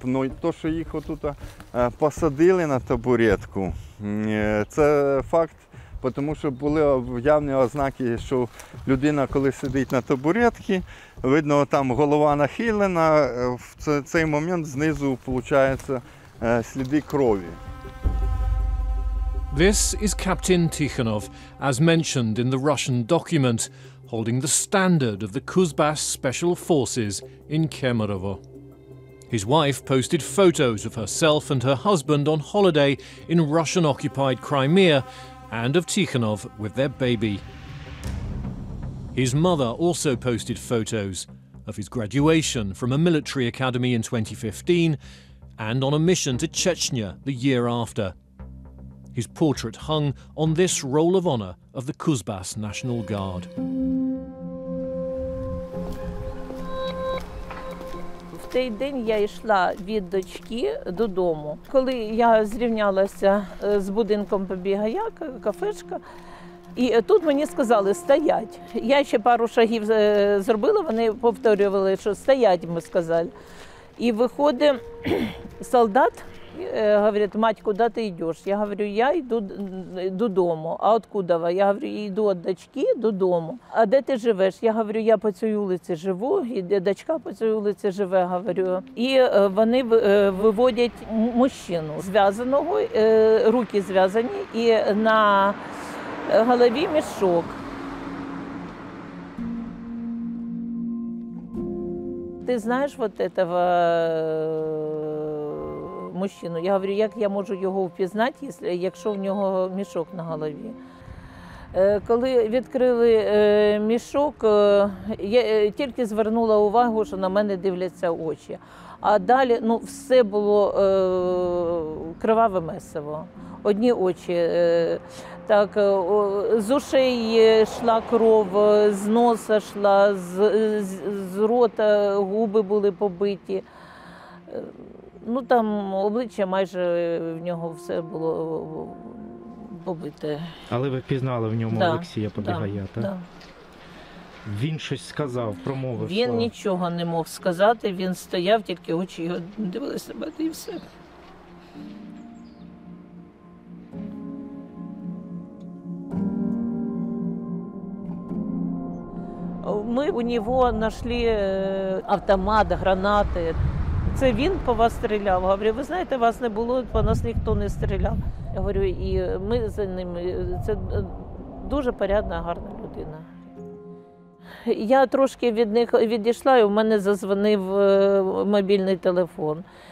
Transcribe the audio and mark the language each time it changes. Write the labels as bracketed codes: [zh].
[uk] Но то, що їх отут посадили на табуретку, це факт, тому що були явні ознаки, що людина, коли сидить на табуретці, видно, там голова нахилена, в цей момент знизу, виходить, сліди крові. [en] This is Captain Tikhonov, as mentioned in the Russian document, holding the standard of the Kuzbas Special Forces in Kemerovo. His wife posted photos of herself and her husband on holiday in Russian-occupied Crimea and of Tikhonov with their baby. His mother also posted photos of his graduation from a military academy in 2015 and on a mission to Chechnya the year after. His portrait hung on this Roll of Honor of the Kuzbas National Guard. [uk] В той день я йшла від дочки додому. Коли я зрівнялася з будинком Побігая, кафешка, і тут мені сказали «стоять». Я ще пару шагів зробила, вони повторювали, що «стоять», ми сказали. І виходить солдат, [ru] говорит: мать, куда ты идешь? Я говорю: я иду додому. А откуда вы? Я говорю: иду от дочки додому. [uk] А де ти живеш? Я говорю: я по цій вулиці живу, і дочка по цій вулиці живе, говорю. І вони виводять мужчину зв'язаного, руки зв'язані, і на голові мішок. Ти знаєш [ru] вот этого мужчину? [uk] Я говорю: як я можу його впізнати, якщо в нього мішок на голові? Коли відкрили мішок, я тільки звернула увагу, що на мене дивляться очі. А далі, ну, все було криваве месиво. Одні очі. Так, з ушей йшла кров, з носа йшла, з рота губи були побиті. Ну, там обличчя майже в нього все було побите. Але ви впізнали в ньому Алексія Побігая, так? Так. Він щось сказав, промовив? Він нічого не мог сказати, він стояв, тільки очі його дивилися на мене і все. [ru] Мы у него нашли автомат, гранати. [uk] Це він по вас стріляв. Говорю: ви знаєте, вас не було, по нас ніхто не стріляв. Я говорю: і ми за ним. Це дуже порядна, гарна людина. Я трошки від них відійшла, і в мене задзвонив мобільний телефон.